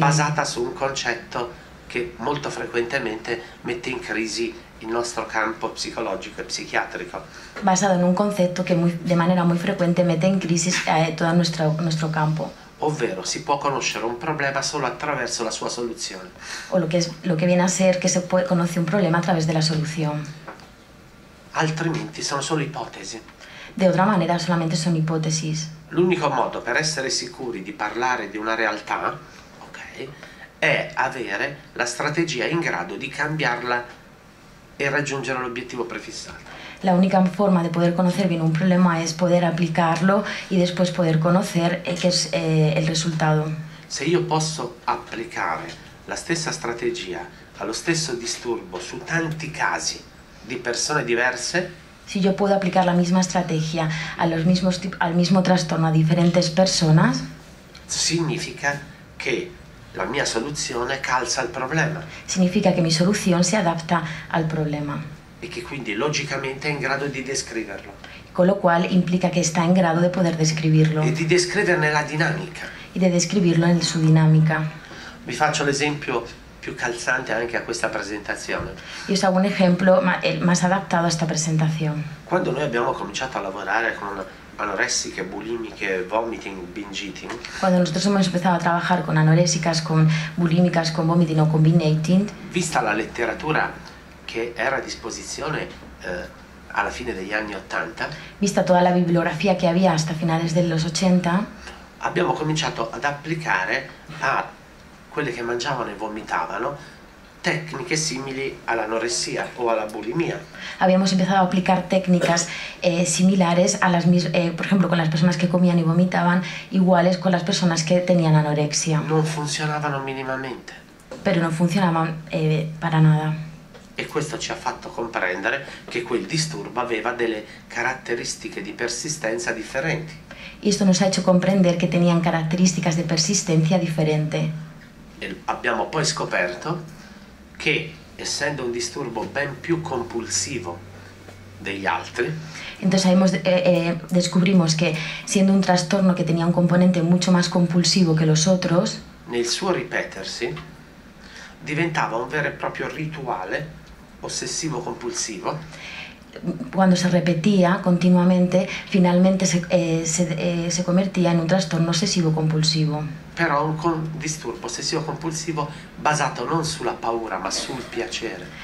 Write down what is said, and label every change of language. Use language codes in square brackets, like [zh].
[it] Basata su un concetto che molto frequentemente mette in crisi il nostro campo psicologico e psichiatrico. [es] Basado en un concepto que de manera muy frecuente mete en crisis todo nuestro campo. [it] Ovvero si può conoscere un problema solo attraverso la sua soluzione. [es] O lo que viene a ser que se conoce un problema a través de la solución. [it] Altrimenti sono solo ipotesi. [es] De otra manera solamente son hipótesis. [it] L'unico modo per essere sicuri di parlare di una realtà, okay, è avere la strategia in grado di cambiarla e raggiungere l'obiettivo prefissato. [es] La única forma de poder conocer bien un problema es poder aplicarlo y después poder conocer qué es el resultado. [it] Se io posso applicare la stessa strategia allo stesso disturbo su tanti casi di persone diverse, [es] si yo puedo aplicar la misma estrategia al mismo trastorno a diferentes personas, [it] significa che la mia soluzione calza al problema. [es] Significa que mi solución se adapta al problema. [it] E che quindi logicamente è in grado di descriverlo. [es] Con lo cual implica que está en grado de poder describirlo. [it] E di descriverne la dinamica. [es] Y de describirlo en su dinámica. [it] Vi faccio l'esempio più calzante anche a questa presentazione. [es] Y os hago un ejemplo más adaptado a esta presentación. [it] Quando noi abbiamo cominciato a lavorare con anoressiche, bulimiche, vomiting, binge eating. [es] Cuando nosotros hemos empezado a trabajar con anorésicas, con bulímicas, con vomiting o con binge eating. [it] Vista la letteratura che era a disposizione alla fine degli anni 80. [es] Vista toda la bibliografía que había hasta finales de los 80. [it] Abbiamo cominciato ad applicare a quelle che mangiavano e vomitavano tecniche simili all'anoressia o alla bulimia. [es] Habíamos empezado a aplicar técnicas similares a por ejemplo, con las personas que comían y vomitaban, iguales con las personas que tenían anorexia. [it] Non funzionavano minimamente. [es] Pero no funcionaban para nada. [it] E questo ci ha fatto comprendere che quel disturbo aveva delle caratteristiche di persistenza differenti. [es] Y esto nos ha hecho comprender que tenían características de persistencia diferente. [it] E abbiamo poi scoperto che, essendo un disturbo ben più compulsivo degli altri, [es] entonces descubrimos que, siendo un trastorno que tenía un componente mucho más compulsivo que los otros, [it] nel suo ripetersi diventava un vero e proprio rituale ossessivo compulsivo. [es] cuando se repetía continuamente, finalmente se convertía in un trastorno ossessivo-compulsivo. [it] Però un disturbo ossessivo-compulsivo basato non sulla paura ma sul piacere.